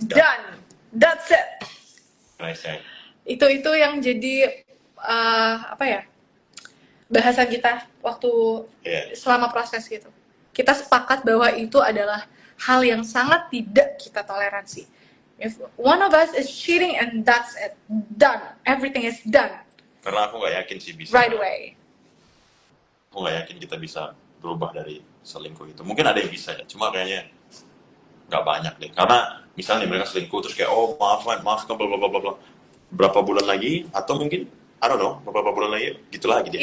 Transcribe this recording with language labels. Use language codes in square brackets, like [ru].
[en] Done. That's it. can I say? [id] Itu yang jadi apa ya? Bahasan kita waktu [en] Yeah. [id] selama proses gitu. Kita sepakat bahwa itu adalah hal yang sangat tidak kita toleransi. [en] If one of us is cheating and that's it, done. Everything is done. [id] Karena aku nggak yakin sih bisa. [en] Right away. [id] Aku nggak yakin kita bisa berubah dari selingkuh itu. Mungkin ada yang bisa ya, cuma kayaknya nggak banyak deh. Karena misalnya mereka selingkuh terus kayak oh maafkan bla bla bla bla. Berapa bulan lagi atau mungkin [en] I don't know, [id] beberapa bulan lagi gitu lagi dia.